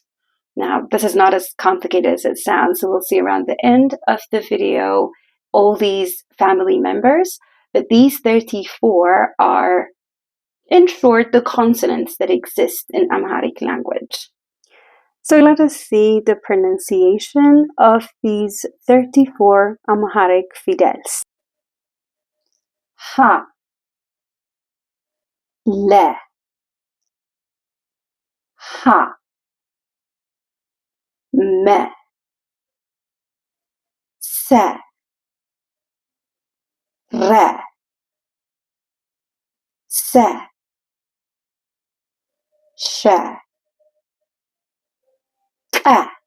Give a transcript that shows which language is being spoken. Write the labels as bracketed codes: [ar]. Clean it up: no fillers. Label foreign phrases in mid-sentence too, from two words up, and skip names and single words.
[en] Now, this is not as complicated as it sounds, so we'll see around the end of the video all these family members, but these 34 are, in short, the consonants that exist in Amharic language. So let us see the pronunciation of these 34 Amharic Fidels. [am] Ha, le, ha, me, se, re, se, she, ke,